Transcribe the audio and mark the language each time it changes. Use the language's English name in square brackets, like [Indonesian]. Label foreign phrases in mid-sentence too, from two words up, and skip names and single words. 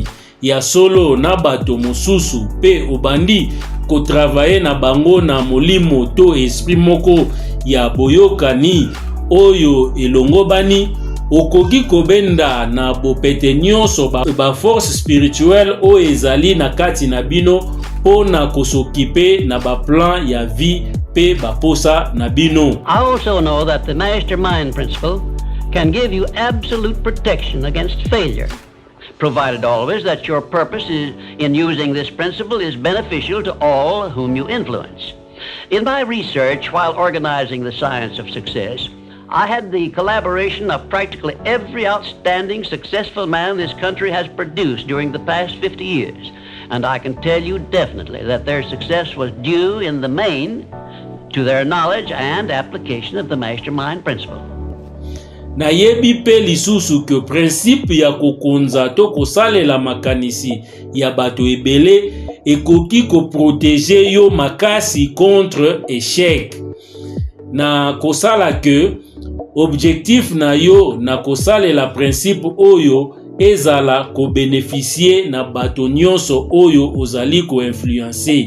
[Lingala] ya solo na bato mosusu pe obandi ko travailler na bango na molimo to esprit moko ya boyokani oyo elongobani okoki kobenda na bopete nyonso ba [French] force spirituelle [Lingala] o ezali na kati na bino pona kosokipe na ba plan ya vie pe baposa na bino. [English] I also know that the mastermind principle can give you absolute protection against failure. provided always that your purpose in using this principle is beneficial to all whom you influence. In my research while organizing the Science of Success, I had the collaboration of practically every outstanding, successful man this country has produced during the past 50 years. And I can tell you definitely that their success was due in the main to their knowledge and application of the mastermind principle. [Lingala] Nayebi pe lisusu ke principe ya kokonza to kosalela makanisi ya bato ebele ekoki ko protéger yo makasi [French] contre échec. [Lingala] Na kosala ke objectif na yo na kosalela principe oyo ezala ko bénéficier na bato nyonso oyo ozali ko influencer.